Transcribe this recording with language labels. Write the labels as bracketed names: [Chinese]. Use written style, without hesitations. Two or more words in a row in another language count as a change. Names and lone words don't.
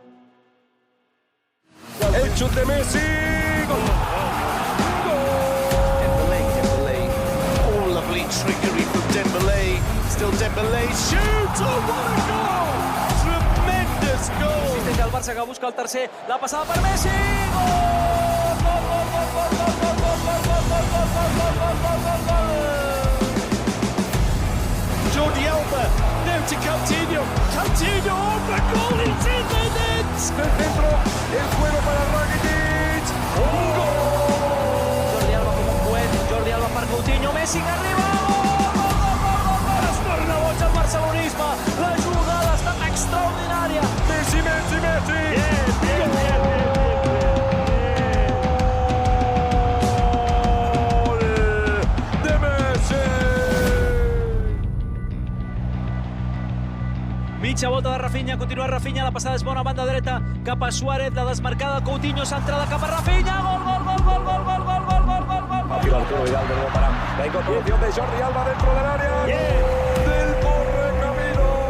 [Spanish] El chute de Messi. Gol. Dembele. [English] Oh, lovely trickery from Dembele. Still Dembele. Shoot! Oh, what a goal! Tremendous goal! [Catalan] Intenta el Barça que busca el tercer, la passada per Messi, Jordi Alba, [English] now to Coutinho. Coutinho, oh my goal, it's in the net! [Spanish] Del centro, el juego para Rakitic. Un gol. [Catalan] Jordi Alba com un coet, Jordi Alba per Coutinho, Messi que arriba, gol! Es torna boig el barcelonisme, la jugada ha estat extraordinària. Messi, Messi, Messi. [Spanish] Bien. Gol de Messi. [Catalan] Mitja volta de Rafinha, continua Rafinha, la passada és bona, banda dreta, cap a Suárez, la desmarcada, Coutinho, centrada cap a Rafinha, gol. [Spanish] Aquí Arturo Vidal de nuevo para la incorporación de Jordi Alba dentro del área. Del Correcamino.